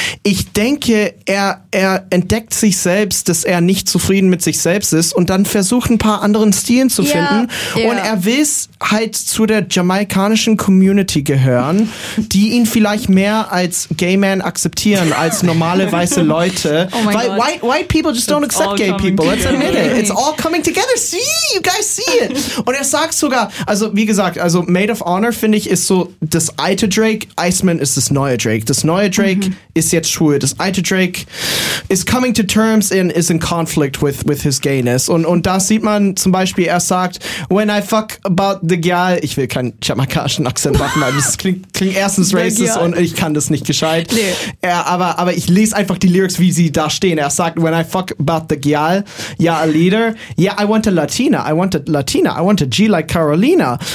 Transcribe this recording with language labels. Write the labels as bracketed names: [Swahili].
[German] Ich denke, er entdeckt sich selbst, dass er nicht zufrieden mit sich selbst ist und dann versucht, ein paar anderen Stilen zu finden. [English] Yeah. [German] Und er will es halt zu der jamaikanischen Community gehören, die ihn vielleicht mehr als Gay Man akzeptieren als normale weiße Leute. [English] Oh weil white people just don't accept gay people. Let's admit it. It's all coming together. See, you guys see it. [German] Und er sagt sogar, also wie gesagt, also Maid of Honor, finde ich, ist so das alte Drake. Iceman ist das neue Drake. Das neue Drake ist jetzt schwul. Das alte Drake ist [English] coming to terms and is in conflict with his gayness. [German] Und da sieht man zum Beispiel, er sagt, [English] when I fuck about the girl, [German] ich will keinen jamaikanischen Akzent machen, weil das klingt erstens racist und ich kann das nicht gescheit. Nee. Aber ich lese einfach die Lyrics, wie sie da stehen. Er sagt, [English] when I fuck about the girl, yeah, a leader, yeah, I want a Latina, I want a G like Carolina.